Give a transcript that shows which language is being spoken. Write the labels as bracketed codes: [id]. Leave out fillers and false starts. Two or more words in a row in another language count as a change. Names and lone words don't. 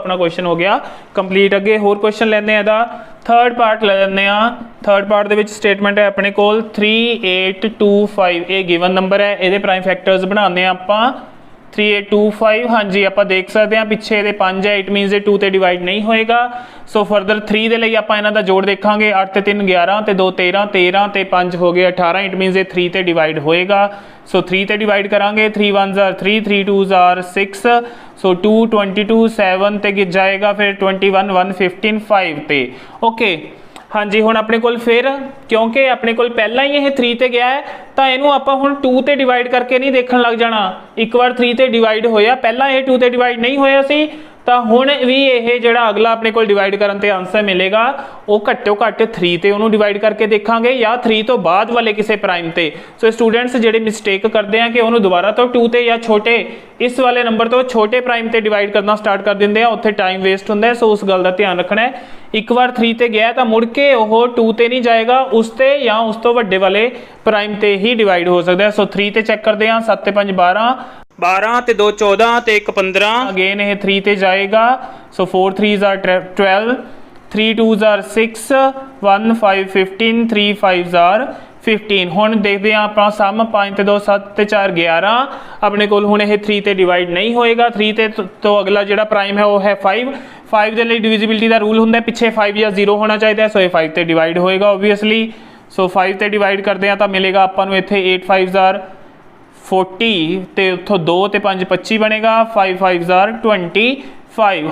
[pa] ਅਪਣਾ ਕੁਐਸ਼ਚਨ ਹੋ ਗਿਆ ਕੰਪਲੀਟ। ਅਗੇ ਹੋਰ ਕੁਐਸ਼ਚਨ ਲੈਂਦੇ ਆ ਦਾ [en] third part [pa] ਲੈ ਲੈਂਦੇ ਆ। [en] third part [pa] ਦੇ ਵਿਚ ਸਟੇਟਮੈਂਟ ਹੈ ਅਪਣੇ ਕੋਲ 3825, ਯੇ [en] given number [pa] ਹੈ, ਯੇ [en] prime factors [pa] ਬਣਾਣੇ ਆਪਾਂ 3825। ਹਾਂ ਜੀ, ਆਪ ਦੇਖ ਸਕਤੇ ਹੈਂ ਪਿਛੇ ਯੇ 5 ਹੈ, [en] it means [pa] ਯੇ 2 ਤੇ ਡਿਵਾਈਡ ਨਹੀਂ ਹੋਏਗਾ। ਸੋ ਫਰਦਰ 3 ਦੇ ਲਈ ਆਪਾਂ ਇਨ੍ਹਾਂ ਦਾ ਜੋੜ ਦੇਖਾਂਗੇ 8 ਤੇ 3 11 ਤੇ 2 13 13 ਤੇ 5 ਹੋ ਗਏ 18, [en] it means [pa] ਯੇ 3 ਤੇ ਡਿਵਾਈਡ ਹੋਏਗਾ। ਸੋ 3 ਤੇ ਡਿਵਾਈਡ ਕਰਾਂਗੇ 3 1s ਆਰ 3 3 2s ਆਰ 6। ਸੋ 2 22 7 ਤੇ ਗਿਰ ਜਾਏਗਾ, ਫਿਰ 21 1 15 5 ਤੇ ਓਕੇ। ਹਾਂ ਜੀ, ਹੁਣ ਅਪਣੇ ਕੋਲ ਫਿਰ ਕਿਉਂਕਿ ਅਪਣੇ ਕੋਲ ਪਹਿਲਾ ਹੀ ਯਹ 3 ਤੇ ਗਿਆ ਹੈ ਤੋ ਇਨੂੰ ਆਪਾਂ ਹੁਣ 2 ਤੇ ਡਿਵਾਈਡ ਕਰਕੇ ਨਹੀਂ ਦੇਖਣ ਲਗ ਜਾਣਾ। ਏਕ ਬਾਰ 3 ਤੇ ਡਿਵਾਈਡ ਹੋਇਆ, ਪਹਿਲਾ ਯਹ 2 ਤੇ ਡਿਵਾਈਡ ਨਹੀਂ ਹੋਇਆ ਸੀ ਤਾਂ ਹੁਣ ਵੀ ਇਹ ਜਿਹੜਾ ਅਗਲਾ ਆਪਣੇ ਕੋਲ ਡਿਵਾਈਡ ਕਰਨ ਤੇ ਆਨਸਰ ਮਿਲੇਗਾ ਉਹ ਘੱਟੋ ਘੱਟ 3 ਤੇ ਉਹਨੂੰ ਡਿਵਾਈਡ ਕਰਕੇ ਦੇਖਾਂਗੇ ਜਾਂ 3 ਤੋਂ ਬਾਅਦ ਵਾਲੇ ਕਿਸੇ ਪ੍ਰਾਈਮ ਤੇ। ਸੋ ਸਟੂਡੈਂਟਸ ਜਿਹੜੇ ਮਿਸਟੇਕ ਕਰਦੇ ਆ ਕਿ ਉਹਨੂੰ ਦੁਬਾਰਾ ਤੋਂ 2 ਤੇ ਜਾਂ ਛੋਟੇ ਇਸ ਵਾਲੇ ਨੰਬਰ ਤੋਂ ਛੋਟੇ ਪ੍ਰਾਈਮ ਤੇ ਡਿਵਾਈਡ ਕਰਨਾ ਸਟਾਰਟ ਕਰ ਦਿੰਦੇ ਆ, ਉੱਥੇ ਟਾਈਮ ਵੇਸਟ ਹੁੰਦਾ। ਸੋ ਉਸ ਗੱਲ ਦਾ ਧਿਆਨ ਰੱਖਣਾ ਹੈ, ਇੱਕ ਵਾਰ 3 ਤੇ ਗਿਆ ਤਾਂ ਮੁੜ ਕੇ ਉਹ 2 ਤੇ ਨਹੀਂ ਜਾਏਗਾ, ਉਸ ਤੇ ਜਾਂ ਉਸ ਤੋਂ ਵੱਡੇ ਵਾਲੇ ਪ੍ਰਾਈਮ ਤੇ ਹੀ ਡਿਵਾਈਡ ਹੋ ਸਕਦਾ। ਸੋ 3 ਤੇ ਚੈੱਕ ਕਰਦੇ ਆ, 7 ਤੇ 5 12, 12 ਤੇ 2 14 ਤੇ 1 15, ਅਗੇਨ ਇਹ 3 ਤੇ ਜਾਏਗਾ। ਸੋ 4 3s are 12, 3 2s are 6, 1 5 15, 3 5s are 15। ਹੁਣ ਦੇਖਦੇ ਹਾਂ ਆਪਾਂ ਸਮ, 5 ਤੇ 2 7 ਤੇ 4 11, ਆਪਣੇ ਕੋਲ ਹੁਣ ਇਹ 3 ਤੇ ਡਿਵਾਈਡ ਨਹੀਂ ਹੋਏਗਾ। 3 ਤੇ ਤੋਂ ਅਗਲਾ ਜਿਹੜਾ ਪ੍ਰਾਈਮ ਹੈ ਉਹ ਹੈ 5, 5 ਦੇ ਲਈ ਡਿਵੀਜ਼ਿਬਿਲਿਟੀ ਦਾ ਰੂਲ ਹੁੰਦਾ ਪਿੱਛੇ 5 ਜਾਂ 0 ਹੋਣਾ ਚਾਹੀਦਾ। ਸੋ ਇਹ 5 ਤੇ ਡਿਵਾਈਡ ਹੋਏਗਾ ਓਬਵੀਅਸਲੀ। ਸੋ 5 ਤੇ ਡਿਵਾਈਡ ਕਰਦੇ ਹਾਂ ਤਾਂ ਮਿਲੇਗਾ ਆਪਾਂ ਨੂੰ ਇੱਥੇ 8 5s are 40 ਤੇ ਉੱਥੋਂ 2 ਤੇ 5 25 ਬਣੇਗਾ, 5 5s are 25।